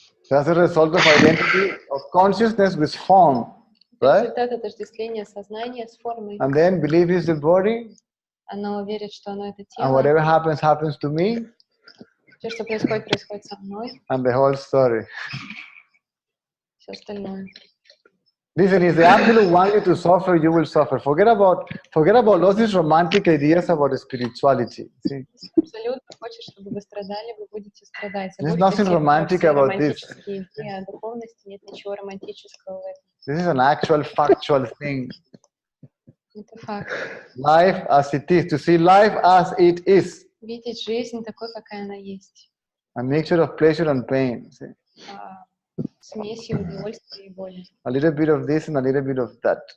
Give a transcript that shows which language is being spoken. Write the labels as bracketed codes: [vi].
[en] That's a result of identity of consciousness with form. Right? [ru] Результат отождествления сознания с формой. [en] And then belief is the body, [ru] Оно верит, что оно это [en] and [ru] тело. [en] whatever happens, happens to me, [ru] Все, что происходит, происходит со мной. [en] and the whole story. [ru] Все остальное. [en] Listen, if the absolute want you to suffer, you will suffer. Forget about all these romantic ideas about spirituality. See? [ru] Абсолютно хочет, чтобы вы страдали, вы будете страдать. [en] There's [ru] Забудьте [en] nothing [ru] все [en] romantic [ru] все [en] about this. [ru] романтические идеи о духовности, нет ничего романтического в этом. [en] This is an actual factual thing. [ru] Это факт. [en] Life as it is. To see life as it is. [ru] Видеть жизнь такой, какая она есть. [en] A mixture of pleasure and pain. See? [ru] Смесью удовольствия и боли. [en] A little bit of this and a little bit of that.